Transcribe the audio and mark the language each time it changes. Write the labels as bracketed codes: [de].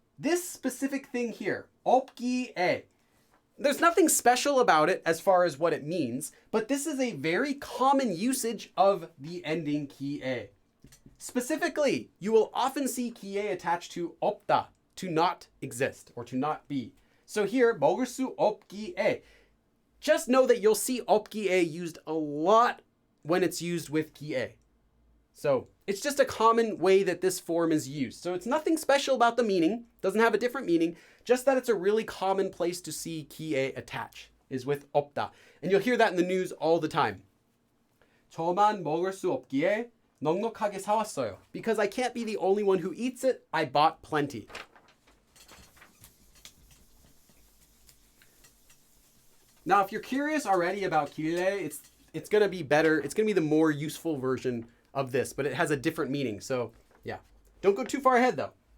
[en] This specific thing here, 없기에. There's nothing special about it as far as what it means, but this is a very common usage of the ending 기에. Specifically, you will often see 기에 attached to 없다, to not exist or to not be. So here, [ko] 먹을 수 없기에. [en] Just know that you'll see 없기에 used a lot when it's used with 기에. So it's just a common way that this form is used. So it's nothing special about the meaning, doesn't have a different meaning, just that it's a really common place to see 기에 attach, is with 없다. And you'll hear that in the news all the time. [ko] 저만 먹을 수 없기에 넉넉하게 사왔어요. [en] Because I can't be the only one who eats it, I bought plenty. Now, if you're curious already about kirille, it's going to be better. It's going to be the more useful version of this, but it has a different meaning. So, yeah. Don't go too far ahead, though.